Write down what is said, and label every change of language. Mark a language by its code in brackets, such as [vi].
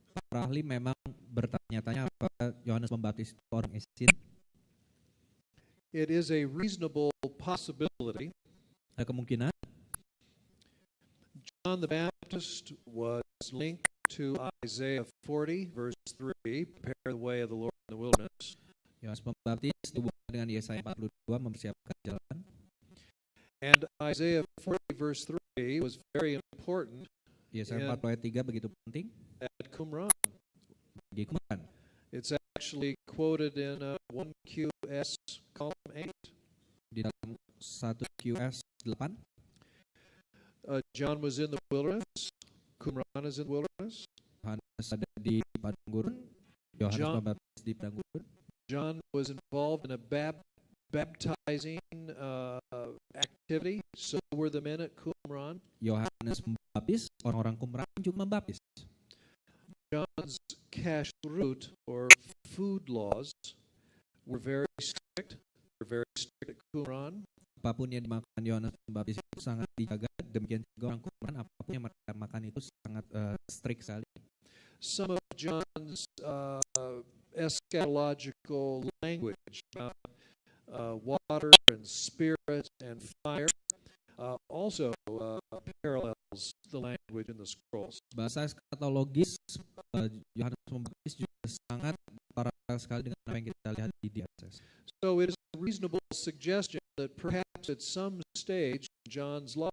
[id] Para ahli memang bertanya-tanya apakah Yohanes Pembaptis itu orang Essene. [en] It is a reasonable possibility. [id] Ada kemungkinan [en] John the Baptist was linked to Isaiah 40, verse 3, prepare the way of the Lord in the wilderness. [id] Yohanes Pembaptis dihubungkan dengan Yesaya 42, mempersiapkan jalan. [en] And Isaiah 40, verse 3 was very important [id] Yesaya [en] Yeah. [id] 40 ayat 3 begitu penting [en] at Qumran. [id] di Qumran. [en] It's actually quoted in 1QS column 8. [id] Di dalam 1 QS 8, [en] John was in the wilderness. Qumran is in the wilderness. [id] Yohanes ada di padang gurun, Yohanes John- Pembaptis di padang gurun. [en] John was involved in a baptizing activity. So were the men at Qumran. [id] Yohanes membaptis, orang-orang Qumran juga membaptis. [en] John's kashrut, or food laws, were very strict. Were very strict at Qumran. [id] Apapun yang dimakan Yohanes Pembaptis itu sangat dijaga. Demikian juga orang Qumran, apapun yang mereka makan itu sangat strict sekali. [en] Some of John's eschatological language about water and spirit and fire also parallels the language in the scrolls. [id] Bahasa eskatologis Yohanes Pembaptis juga sangat paralel sekali dengan apa yang kita lihat di DSS. [en] So it is a reasonable suggestion that perhaps at some stage in John's life